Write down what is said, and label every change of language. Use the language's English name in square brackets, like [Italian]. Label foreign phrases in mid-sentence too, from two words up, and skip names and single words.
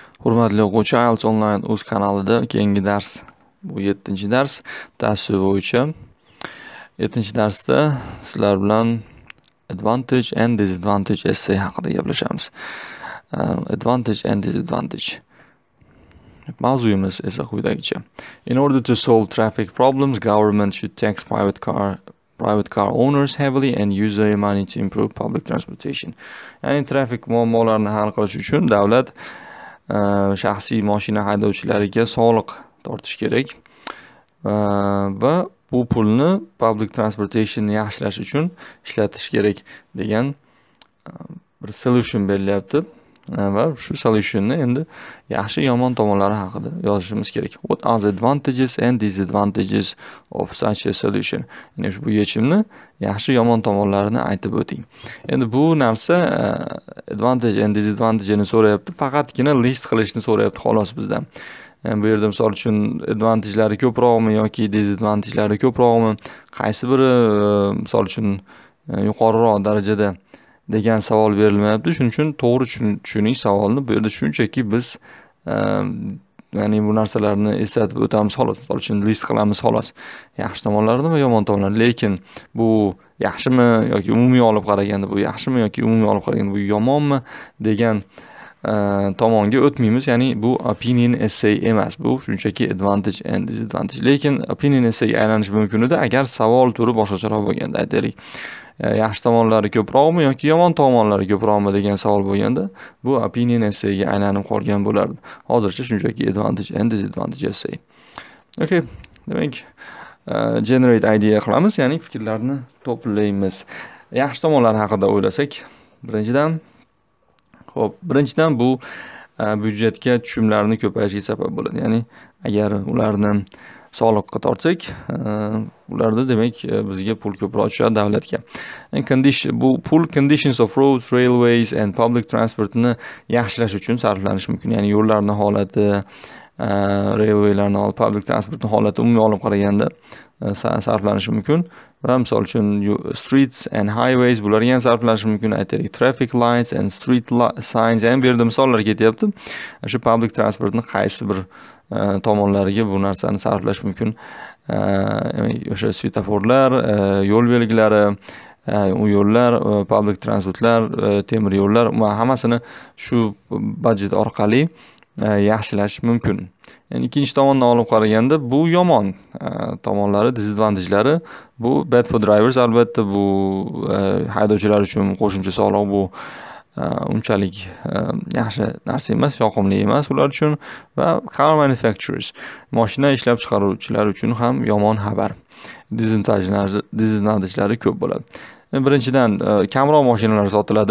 [Uzbek] Hurmatli o'quvchi, IELTS Online o'z kanalida keyingi dars. Bu 7-dars tavsiya bo'yicha. 7-darsda sizlar bilan [English] advantage and disadvantage essay [Uzbek] haqida gaplashamiz. [English] Advantage and disadvantage. [Uzbek] Mavzuyimiz esa quyidagicha. [English] In order to solve traffic problems, government should tax private car owners heavily and use their money to improve public transportation. [Uzbek] Ya'ni trafik muammolarini hal qilish uchun davlat shaxsiy mashina haydovchilariga soliq tortish kerak va bu pulni [English] public transportation'ni [Uzbek] yaxshilash uchun ishlatish kerak degan bir solution berilyapti va shu solutionni endi yaxshi yomon tomonlari haqida yozishimiz kerak. [English] What are the advantages and disadvantages of such a solution? [Uzbek] Ya'ni ushbu yechimni yaxshi yomon tomonlarini aytib o'ting. Endi bu narsa [English] advantage and disadvantage'ni [Uzbek] so'rayapti, faqatgina list qilishni so'rayapti xolos bizdan. Bu yerda misol uchun advantage'lari ko'proqmi yoki disadvantage'lari ko'proqmi, qaysi biri misol uchun yuqoriroq darajada degan savol berilmayapti. Shuning uchun to'g'ri tushunish savolni bu yerda shunchaki biz ya'ni bu narsalarni eslatib o'tamiz xolos. Misol uchun list qilamiz xolos. Yaxshi tomonlarini va yomon tomonlarini. Lekin bu yaxshimi yoki umumiy olib qaraganda bu yaxshimi yoki umumiy olib qaraganda bu yomonmi degan tomonga o'tmaymiz. Ya'ni bu [English] opinion essay [Uzbek] emas. Bu shunchaki [English] advantage and disadvantage. [Uzbek] Lekin [English] opinion essay [Uzbek] aylanishi mumkin edi agar savol turi boshqacharoq bo'lganda, aytaylik. Yaxshi tomonlari ko'proqmi yoki yomon tomonlari ko'proqmi degan savol bo'lganda, bu [English] opinion essayga [Uzbek] aylanib qolgan bo'lardi. Hozircha shunchaki [English] advantage and disadvantage essay. [Uzbek] Okay, demak, [English] generate idea [Uzbek] qilamiz, ya'ni fikrlarni to'playmiz. Yaxshi tomonlari haqida o'ylasak, birinchidan bu byudjetga tushumlarni ko'payishiga sabab bo'ladi. Ya'ni agar ularni soliqqa tortsak, ularda demak bizga pul ko'proq tushadi davlatga. Bu pul [English] conditions of roads, railways and public transportni [Uzbek] yaxshilash uchun sarflanishi mumkin. Ya'ni yo'llarning holati, railwaylarning holati, [English] public transportning [Uzbek] holati umumiy olib qaraganda sarflanishi mumkin. Va misol uchun [English] streets and highways [Uzbek] bularga ham sarflanishi mumkin. Aytaylik, [English] traffic lights and street signs, [Uzbek] ham bu yerda misollar ketyapti. Shu [English] public transportning [Uzbek] qaysi bir tomonlariga bu narsani sarflash mumkin. O'sha svetoforlar, yo'l belgilari, u yo'llar, [English] public transportlar, [Uzbek] temir yo'llar, hammasini shu budjet orqali yaxshilash mumkin. Yani ikkinchi tomondan olib qaraganda bu yomon tomonlari, disadvantage'lari, bu [English] bad for drivers, [Uzbek] albatta bu haydovchilar uchun qo'shimcha soliq bu unchalik yaxshi narsa emas, yoqimli emas ular uchun va [English] car manufacturers, [Uzbek] mashina ishlab chiqaruvchilar uchun ham yomon xabar. Disadvantage'lari ko'p bo'ladi. Birinchidan kamroq mashinalar sotiladi.